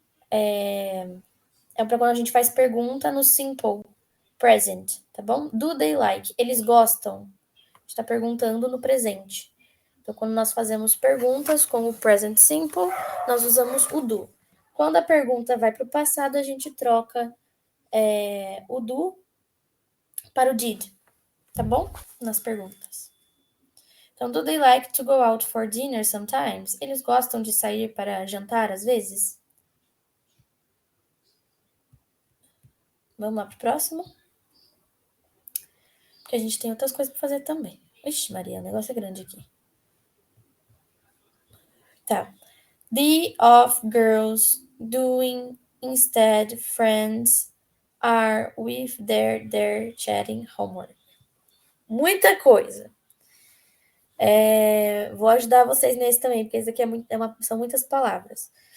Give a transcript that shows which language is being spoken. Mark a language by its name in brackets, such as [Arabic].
[Portuguese] É para quando a gente faz pergunta no simple present, tá bom? [English] Do they like? [Portuguese] Eles gostam. A gente tá perguntando no presente. Então, quando nós fazemos perguntas com o present simple, nós usamos o do. Quando a pergunta vai para o passado, a gente troca o do para o did, tá bom? Nas perguntas. [English] Então, do they like to go out for dinner sometimes? [Portuguese] Eles gostam de sair para jantar às vezes? Vamos lá pro próximo? Porque a gente tem outras coisas para fazer também. Ixi, Maria, o negócio é grande aqui. Tá. [English] The of girls doing instead friends are with their chatting homework. [Portuguese] Muita coisa. Vou ajudar vocês nesse também, porque esse aqui são muitas palavras.